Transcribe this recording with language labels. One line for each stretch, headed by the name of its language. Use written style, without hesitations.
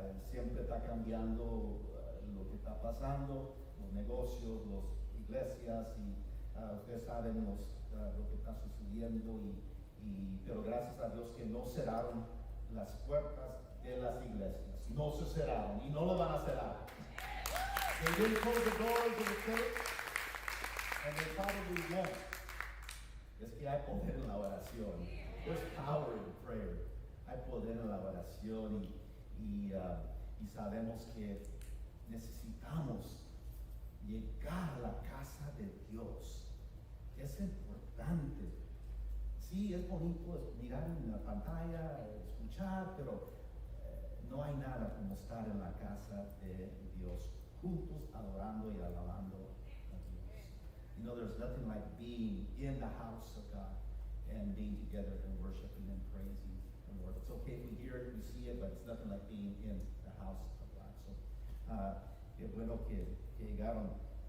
Spanish: Siempre está cambiando lo que está pasando, los negocios, las iglesias y ustedes saben lo que está sucediendo pero gracias a Dios que no cerraron las puertas de las iglesias, no se cerraron y no lo van a cerrar.
English: They didn't close the doors of the church and they probably won't.
Spanish: Es que hay poder en la oración.
English: There's power in prayer.
Spanish: Hay poder en la oración y sabemos que necesitamos llegar a la casa de Dios. Es importante. Sí, es bonito mirar en la pantalla, escuchar, pero no hay nada como estar en la casa de Dios, juntos adorando y alabando a Dios.
English: You know, there's nothing like being in the house of God and being together and worshiping and praising the Lord. It's okay if we hear it, we see it, but it's nothing like being in the house of God.
Spanish: So, qué bueno que llegaron.